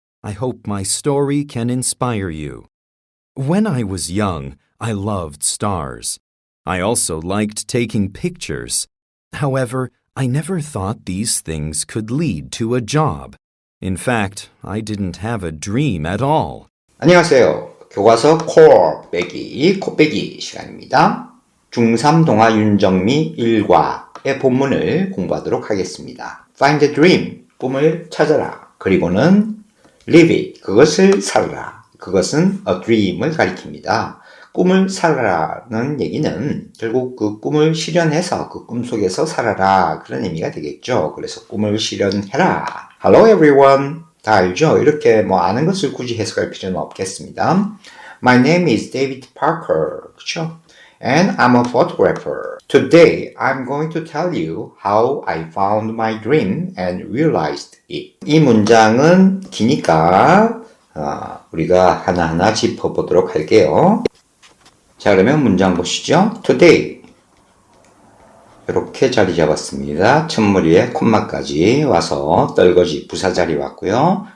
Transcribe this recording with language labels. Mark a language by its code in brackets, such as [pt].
[en] I hope my story can inspire you. When I was young, I loved stars. I also liked taking pictures. However, I never thought these things could lead to a job. In fact, I didn't have a dream at all. [ko] 안녕하세요. 교과서 core 빼기 코 빼기 시간입니다. 중3 동아 윤정미 1과의 본문을 공부하도록 하겠습니다. [en] Find a dream, [ko] 꿈을 찾아라. 그리고는 [en] live it, [ko] 그것을 살아라. 그것은 a dream을 가리킵니다. 꿈을 살아라는 얘기는 결국 그 꿈을 실현해서 그 꿈 속에서 살아라 그런 의미가 되겠죠. 그래서 꿈을 실현해라. [en] Hello everyone. [ko] 다 알죠? 이렇게 아는 것을 굳이 해석할 필요는 없겠습니다. [en] My name is David Parker. [ko] 그렇죠? [en] And I'm a photographer. Today, I'm going to tell you how I found my dream and realized it. [ko] 이 문장은 기니까 우리가 하나하나 짚어보도록 할게요. 자, 그러면 문장 보시죠. Today. 이렇게 자리 잡았습니다. 첫머리에 콤마까지 와서 떨거지 부사자리 왔고요.